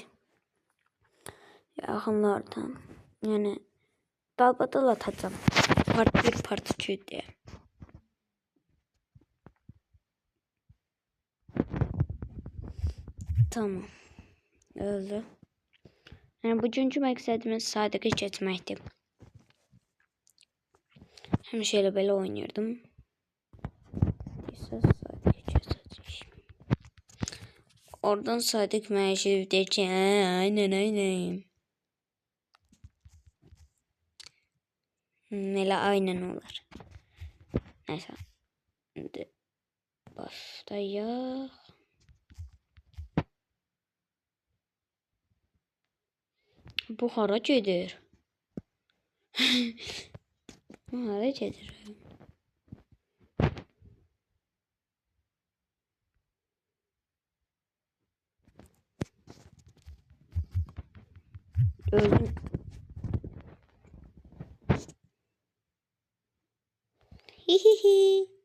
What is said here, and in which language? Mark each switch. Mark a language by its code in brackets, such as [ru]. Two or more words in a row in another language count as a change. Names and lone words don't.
[tr] Yakınlardan. Yani dalbadal atacağım. Part 1, part 2 diye. Tamam. Öldü. [az] Yani bugünkü məqsədimiz sadəcə keçməkdi. Həmişə elə belə oynayırdım. [tr] Oradan Sadık Məşif deyir ki, aynen. [az] Elə aynen olur. [tr] Neyse. Şimdi başlayaq. [az] Bu hara gedir? Bu hara gedir? Öldüm. Hihihi.